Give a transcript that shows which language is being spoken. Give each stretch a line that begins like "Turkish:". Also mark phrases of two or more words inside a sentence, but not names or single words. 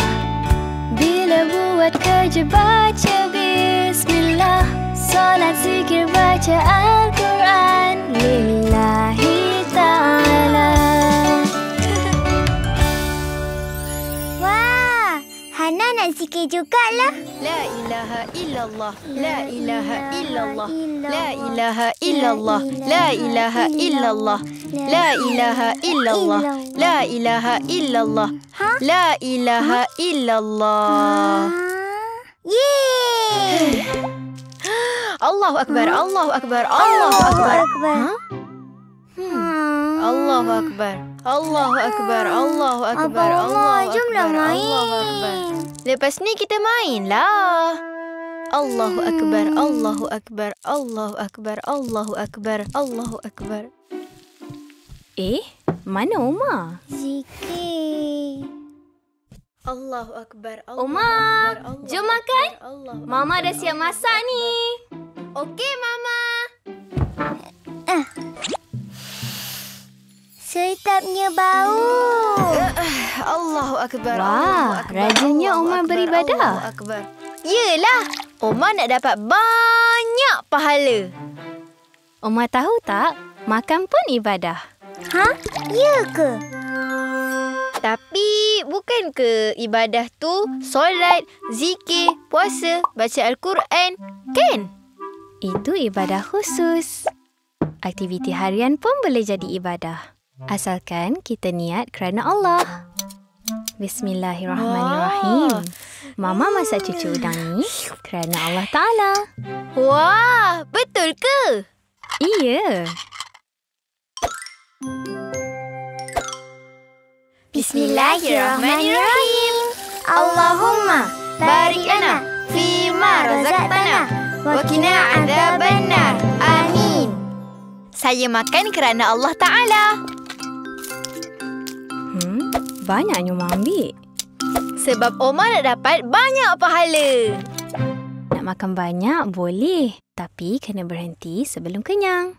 Malay: Bila buat kerja baca bismillah. Salat zikir baca Al-Quran
Arabic: لله تعالى.
Malay: Wah, Hana nak zikir jugalah.
Arabic: لا إله إلا الله. لا إله إلا الله. لا إله إلا الله. لا إله إلا الله. لا إله إلا الله. لا إله إلا الله. لا إله إلا الله. Yeay! الله أكبر. الله أكبر. الله أكبر. الله أكبر. الله أكبر. الله أكبر.
Malay: Abang Omar, jomlah main.
Arabic: الله أكبر.
Malay: Lepas ni kita mainlah.
Arabic: الله أكبر. الله أكبر. الله أكبر. الله أكبر. الله أكبر.
Malay: Mana Omar? Zikir.
Arabic: الله أكبر.
Malay: Omar, jom makan. Mama dah siap masak ni. Okey, Mama. Sedapnya bau.
Arabic: الله أكبر.
Malay: Wah,
Arabic: الله أكبر,
Malay: rajinnya
Arabic: Allahu
Malay: Omar
Arabic: akbar,
Malay: beribadah.
Arabic: الله أكبر.
Malay: Yelah, Omar nak dapat banyak pahala. Oma tahu tak? Makan pun ibadah. Ya ke? Tapi bukan ke ibadah tu solat, zikir, puasa, baca Al-Quran, kan? Itu ibadah khusus. Aktiviti harian pun boleh jadi ibadah. Asalkan kita niat kerana Allah. Bismillahirrahmanirrahim. Mama masak cucu udang ni kerana Allah Ta'ala. Wah, betul ke? Iya.
Arabic: Bismillahirrahmanirrahim. اللهم بارك لنا فيما رزقتنا وقنا عذاب النار. Amin.
Malay: Saya makan kerana Allah Ta'ala. Banyaknya Oma ambil. Sebab Oma nak dapat banyak pahala. Nak makan banyak boleh. Tapi kena berhenti sebelum kenyang.